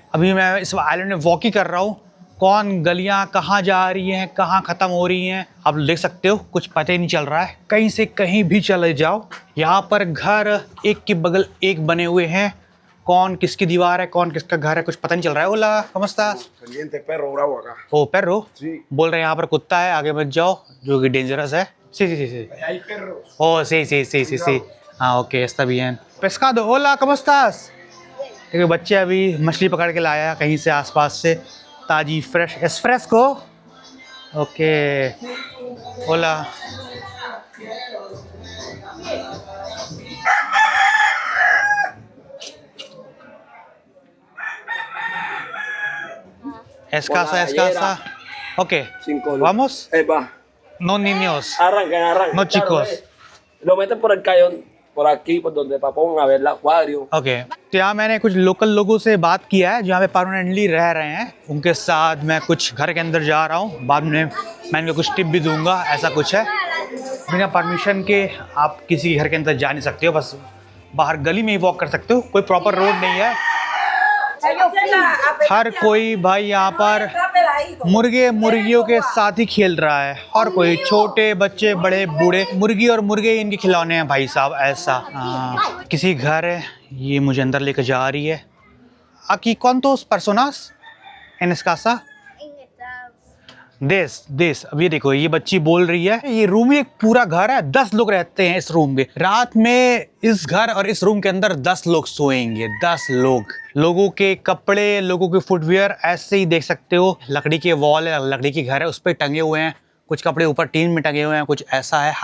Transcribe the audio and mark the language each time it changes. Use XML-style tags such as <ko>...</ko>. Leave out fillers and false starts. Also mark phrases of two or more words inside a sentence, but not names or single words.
<hi>अभी मैं इस आइलैंड में वॉक ही कर रहा हूँ। कौन गलियां कहाँ जा रही हैं, कहाँ ख़त्म हो रही हैं, आप देख सकते हो, कुछ पता ही नहीं चल रहा है। कहीं से कहीं भी चले जाओ। यहाँ पर घर एक के बगल एक बने हुए हैं। कौन किसकी दीवार है, कौन किसका घर है, कुछ पता नहीं चल रहा है।</hi> <es>ओला, ¿cómo estás? perro bravo acá। ओ perro? Sí।</es> <hi>बोल रहे हैं यहाँ पर कुत्ता है, आगे मत जाओ, जो कि डेंजरस है।</hi> <es>Sí, sí, sí, sí। Hay perros। Oh, sí, sí, sí, sí, sí।</es> <hi>हाँ, ओके,</hi> <es>está bien। Pescado, hola, ¿cómo estás?</es> <hi>देखिए बच्चे अभी मछली पकड़ के लाया कहीं से आसपास से, ताजी फ्रेश।</hi> <es>es fresco? ओके, होला। Escasa। Ok, vamos. Va. No niños, Arrancan. no chicos। Lo meten por el cañón, por aquí, por donde pongan a ver el acuario।</es> <hi>ओके, तो यहाँ मैंने कुछ लोकल लोगों से बात किया है जो यहाँ पे परमानेंटली रह रहे हैं। उनके साथ मैं कुछ घर के अंदर जा रहा हूँ। बाद में मैं इनको कुछ टिप भी दूंगा, ऐसा कुछ है। बिना परमिशन के आप किसी घर के अंदर जा नहीं सकते हो, बस बाहर गली में ही वॉक कर सकते हो। कोई प्रॉपर रोड नहीं है। हर कोई भाई यहाँ पर मुर्गे मुर्गियों के साथ ही खेल रहा है। हर कोई, छोटे बच्चे, बड़े बूढ़े, मुर्गी और मुर्गे इनके खिलौने हैं भाई साहब, ऐसा। किसी घर है, ये मुझे अंदर लेकर जा रही है।</hi> <es>Aquí cuántos personas en esta casa? देश।</es> <hi>अब ये देखो, ये बच्ची बोल रही है ये रूम एक पूरा घर है, 10 लोग रहते हैं इस रूम में। रात में इस घर और इस रूम के अंदर 10 लोग सोएंगे। 10 लोग। लोगों के कपड़े, लोगों के फुटवियर ऐसे ही देख सकते हो। लकड़ी के वॉल है, लकड़ी की घर है, उस पर टंगे हुए हैं। कुछ कपड़े ऊपर टीन में टंगे हुए हैं, कुछ ऐसा है।</hi>